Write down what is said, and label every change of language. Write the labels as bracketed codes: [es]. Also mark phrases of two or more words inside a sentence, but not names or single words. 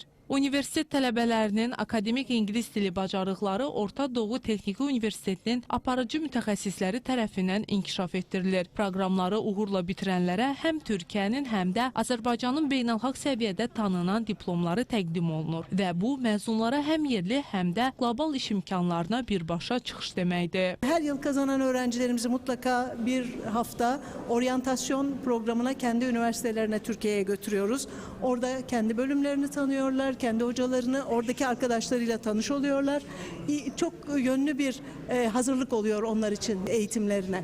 [az] Universitet tələbələrinin akademik ingilis dili bacarıqları Orta Doğu Texniki Universitetinin aparıcı mütəxəssisləri tərəfindən inkişaf etdirilir. Proqramları uğurla bitirənlərə həm Türkiyənin, həm də Azərbaycanın beynəlxalq səviyyədə tanınan diplomları təqdim olunur və bu məzunlara həm yerli, həm də qlobal iş imkanlarına birbaşa çıxış deməkdir. [tr] Her yıl kazanan öğrencilerimizi mutlaka bir hafta oryantasyon programına kendi üniversitelerine Türkiye'ye götürüyoruz. Orada kendi bölümlerini tanıyorlar, kendi hocalarını, oradaki arkadaşlarıyla tanış oluyorlar. Çok yönlü bir hazırlık oluyor onlar için eğitimlerine.